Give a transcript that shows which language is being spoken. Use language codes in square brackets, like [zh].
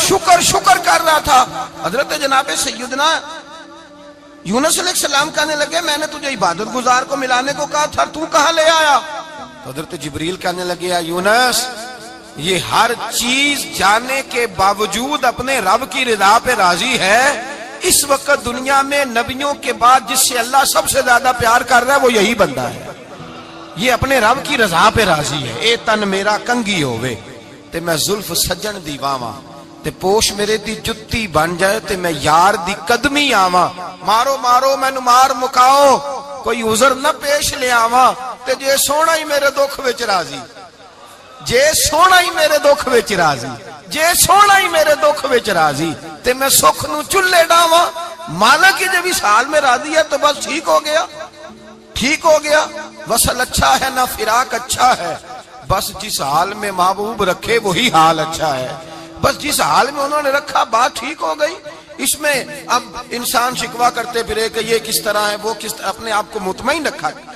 [ur] شکر کر رہا تھا. حضرت جناب سیدنا یونس علیہ السلام کہنے لگے میں نے تجھے عبادت گزار کو ملانے کو کہا تھا، تو کہاں لے آیا؟ حضرت جبریل کہنے لگے یا یونس یہ ہر چیز جانے کے باوجود اپنے رب کی رضا پہ راضی ہے. اس وقت دنیا میں نبیوں کے بعد جس سے اللہ سب سے زیادہ پیار کر رہا ہے وہ یہی بندہ ہے. یہ اپنے رب کی رضا پہ راضی ہے. [pa] اے تن میرا کنگھی ہووے تے میں زلف سجن دی واواں, تے پوش میرے دی جتی بن جائے تے میں یار دی قدمی آواں. مارو مارو مینوں مار مکاؤ, کوئی عذر نہ پیش لے آواں, تے جے سونا ہی میرے دکھ وچ راضی, جے سونا ہی میرے دکھ وچ راضی, جے سونا ہی میرے دکھ وچ راضی, تے میں سکھ نو چلے ڈاواں. [ur] مالک جب اس حال میں راضی ہے تو بس ٹھیک ہو گیا, ٹھیک ہو گیا. وصل اچھا ہے نہ فراق اچھا ہے, بس جس حال میں محبوب رکھے وہی حال اچھا ہے. بس جس حال میں انہوں نے رکھا بات ٹھیک ہو گئی. اس میں اب انسان شکوا کرتے پھرے کہ یہ کس طرح ہے وہ کس طرح, اپنے آپ کو مطمئن رکھا.